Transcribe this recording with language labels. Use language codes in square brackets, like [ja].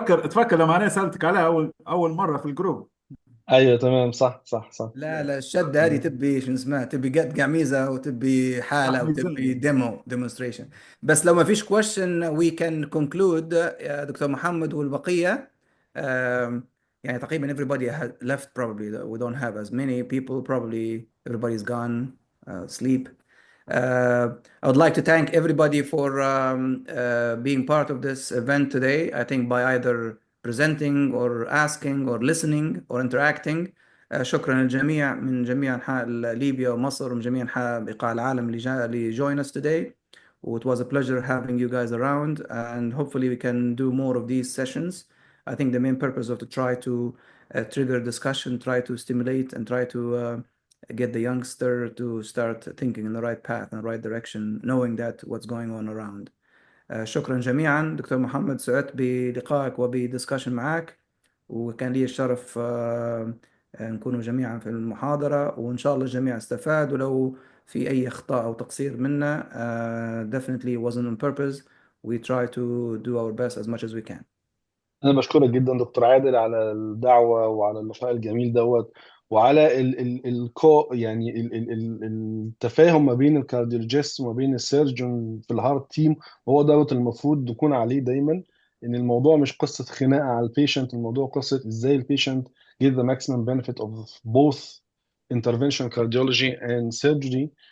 [ar] تفكر لما انا سألتك عليها اول مرة في الجروب. ايوه تمام، صح. لا الشدة هذه تبي شو اسمها، تبي قد قميزة وتبي حالة وتبي demonstration. بس لو ما فيش question [en] we can conclude [ar] يا دكتور محمد والبقية. يعني تقريبا [en] everybody has left probably. We don't have as many people, probably everybody's gone sleep. I would like to thank everybody for being part of this event today. I think by either presenting or asking or listening or interacting. [ar] شكرا للجميع من جميع أنحاء ليبيا ومصر ومن جميع أنحاء بقاع العالم اللي [en] join us today. It was a pleasure having you guys around, and hopefully we can do more of these sessions. I think the main purpose of to try to trigger discussion, try to stimulate, and try to get the youngster to start thinking in the right path and the right direction, knowing that what's going on around. [ar] شكرا جميعا دكتور محمد، سعدت بلقائك وبدسكشن معك، وكان لي الشرف نكونوا جميعا في المحاضرة، وإن شاء الله الجميع استفاد. ولو في أي أخطاء أو تقصير منا [en] definitely wasn't on purpose. We try to do our best as much as we can. [ar] انا بشكرك جدا دكتور عادل على الدعوه وعلى اللقاء الجميل دوت، وعلى يعني التفاهم ما بين الكارديولوجيست وما بين السيرجون في الهارت تيم. وهو دوت المفروض نكون عليه دايما، ان الموضوع مش قصه خناقه على البيشنت، الموضوع قصه ازاي البيشنت [en] get the maximum benefit of both interventional cardiology and surgery.